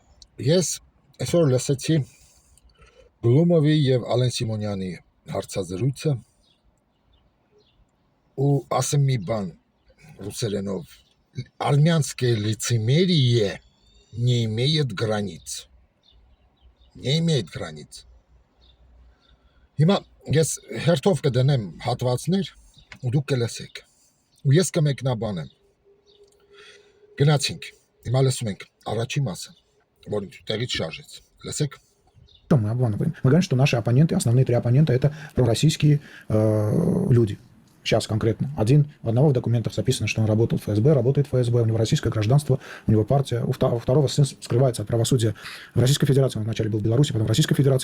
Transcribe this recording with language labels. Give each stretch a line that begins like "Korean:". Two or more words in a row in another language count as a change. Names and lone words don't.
Armenian: Ես այսօր լսեցի Գլումովի եւ Ալեն Սիմոնյանի հարցազրույցը ու ասեմ մի բան ռուսերենով
Russian: армянское лицемерие не имеет границ. Не имеет границ.
Armenian: Հիմա ես հերթով կդնեմ հատվածներ ու դուք կլսեք։ Ու ես կմեկնաբանեմ։ Գնացինք։ Հիմա լսում ենք առաջի մասը, որը տեղից շարժեց։ Լսեք։
Russian: Мы обманываем. Мы говорим, что наши оппоненты, основные три оппонента, это пророссийские люди. Сейчас конкретно. Одного в документах записано, что он работал в ФСБ, работает в ФСБ, у него российское гражданство, у него партия. У второго сын скрывается от правосудия в Российской Федерации. Он вначале был в Беларуси, потом в Российской Федерации.